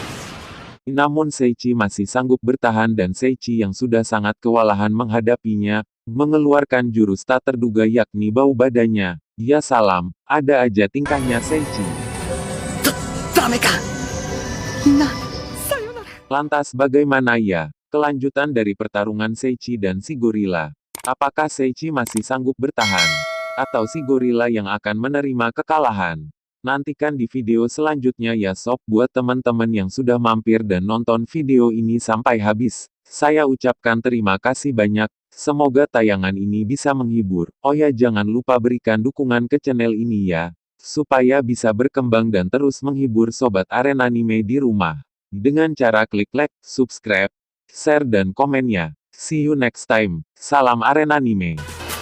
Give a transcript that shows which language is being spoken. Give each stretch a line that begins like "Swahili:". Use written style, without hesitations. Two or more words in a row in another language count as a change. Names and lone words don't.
Indonesian: Namun Seiichi masih sanggup bertahan dan Seiichi yang sudah sangat kewalahan menghadapinya, mengeluarkan jurus tak terduga yakni bau badannya. Ya salam, ada aja tingkahnya Seichi.
Japanese: ダメかさよなら
Indonesian: Lantas bagaimana ya? Kelanjutan dari pertarungan Seichi dan si gorila. Apakah Seichi masih sanggup bertahan? Atau si gorila yang akan menerima kekalahan? Nantikan di video selanjutnya ya sob. Buat teman-teman yang sudah mampir dan nonton video ini sampai habis, saya ucapkan terima kasih banyak. Semoga tayangan ini bisa menghibur. Oh ya, jangan lupa berikan dukungan ke channel ini ya, supaya bisa berkembang dan terus menghibur sobat Arena Anime di rumah. Dengan cara klik
English: like, subscribe, share
Indonesian: dan komennya.
English: See you next time.
Indonesian: Salam Arena Anime.